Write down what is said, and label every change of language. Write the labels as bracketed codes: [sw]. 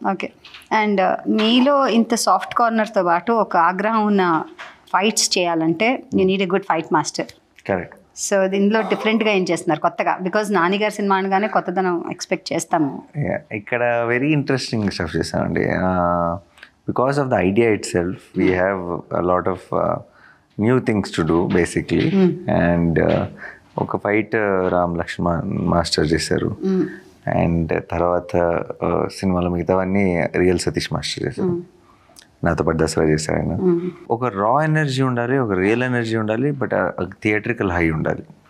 [te] Okay, and మీలో ఇంత soft కార్నర్తో పాటు ఒక ఆగ్రహం ఉన్న ఫైట్స్ చేయాలంటే [en] You need a good fight master. [te] Correct. So దీనిలో డిఫరెంట్గా ఏం చేస్తున్నారు కొత్తగా? బికాజ్ నానిగారి సినిమా అనగానే కొత్తదనం ఎక్స్పెక్ట్ చేస్తాము. ఇక్కడ [en] very interesting stuff [te] చేస్తామండి. [en] Because of the idea itself, we have a lot of new things to do basically. [te] And ఒక ఫైట్ రామ్ లక్ష్మణ్ మాస్టర్ చేశారు అండ్ తర్వాత సినిమాలో మిగతావన్నీ రియల్ సతీష్ మాస్టర్ చేశారు. నాతో పాటు దసరా చేశారు ఆయన. ఒక రా ఎనర్జీ ఉండాలి, ఒక రియల్ ఎనర్జీ ఉండాలి, బట్ థియేట్రికల్ హై ఉండాలి.